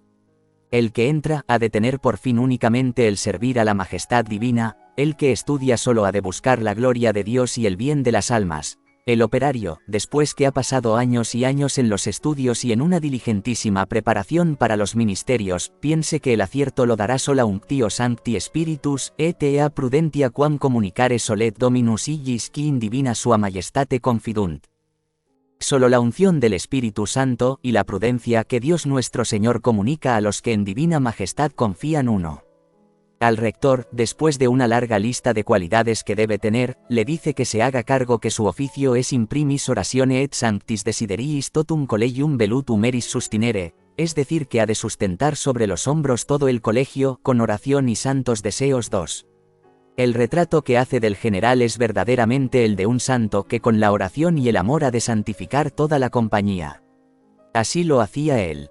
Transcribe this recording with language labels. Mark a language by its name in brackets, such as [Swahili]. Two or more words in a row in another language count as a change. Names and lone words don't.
[Spanish] El que entra ha de tener por fin únicamente el servir a la majestad divina, el que estudia solo ha de buscar la gloria de Dios y el bien de las almas. El operario, después que ha pasado años y años en los estudios y en una diligentísima preparación para los ministerios, piense que el acierto lo dará sola [Latin] unctio sancti spiritus, et ea prudentia quam communicare solet dominus igis qui in divina sua majestate confidunt. [Spanish] Solo la unción del Espíritu Santo y la prudencia que Dios nuestro Señor comunica a los que en divina majestad confían uno. Al rector, después de una larga lista de cualidades que debe tener, le dice que se haga cargo que su oficio es [Latin] in primis oratione et sanctis desideriis totum collegium velutum eris sustinere, [Spanish] es decir que ha de sustentar sobre los hombros todo el colegio, con oración y santos deseos. 2. El retrato que hace del general es verdaderamente el de un santo que con la oración y el amor ha de santificar toda la compañía. Así lo hacía él.